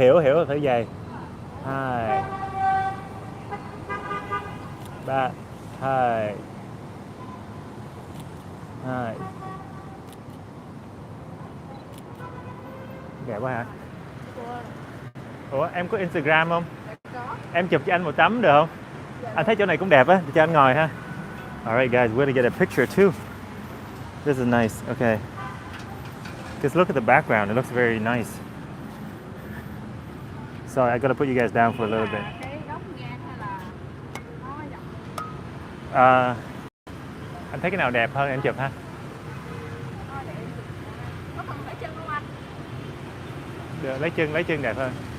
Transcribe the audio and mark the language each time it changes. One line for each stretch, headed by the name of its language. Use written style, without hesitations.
Vietnamese: Hiểu rồi, phải vậy. 2, 3, 2, 2. Đẹp quá hả? Ủa em có Instagram không? Dạ có. Em chụp cho anh một tấm được không? Dạ. Anh thấy chỗ này cũng đẹp á, cho anh ngồi ha.
English: Alright guys, we're gonna get a picture too. This is nice. Okay. Just look at the background. It looks very nice. Sorry, I gotta put you guys down for a little bit.
Vietnamese: Cái góc ngang hay là nó dọc? Anh thấy cái nào đẹp hơn em chụp ha? Thôi để em chụp. Có cần lấy chân không anh? Được, lấy chân đẹp hơn.